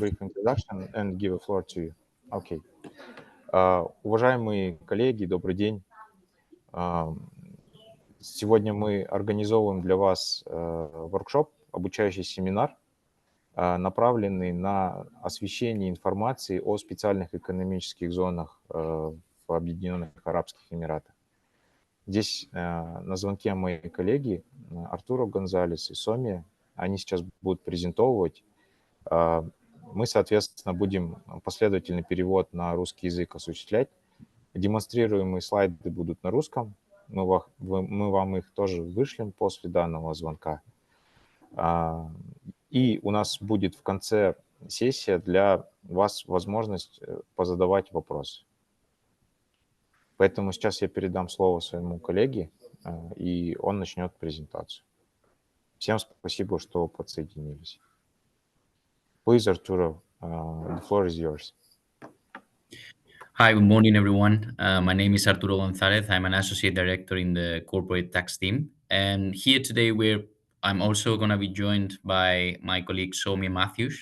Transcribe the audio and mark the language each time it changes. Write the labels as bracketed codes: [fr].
[en] brief introduction and give a floor to you. Okay. [ru] Уважаемые коллеги, добрый день. Сегодня мы организовываем для вас воркшоп, обучающий семинар, направленный на освещение информации о специальных экономических зонах в Объединенных Арабских Эмиратах. Здесь на звонке мои коллеги Артуро Гонзалес и Сомья. Они сейчас будут презентовывать. Мы, соответственно, будем последовательный перевод на русский язык осуществлять. Демонстрируемые слайды будут на русском. Мы вам их тоже вышлем после данного звонка. И у нас будет в конце сессия для вас возможность позадавать вопросы. Поэтому сейчас я передам слово своему коллеге, и он начнет презентацию. Всем спасибо, что подсоединились. [en] Please, Arturo, the floor is yours. Hi, good morning, everyone. My name is Arturo Gonzalez. I'm an associate director in the corporate tax team. And here today, I'm also going to be joined by my colleague, Sowmya Mathew.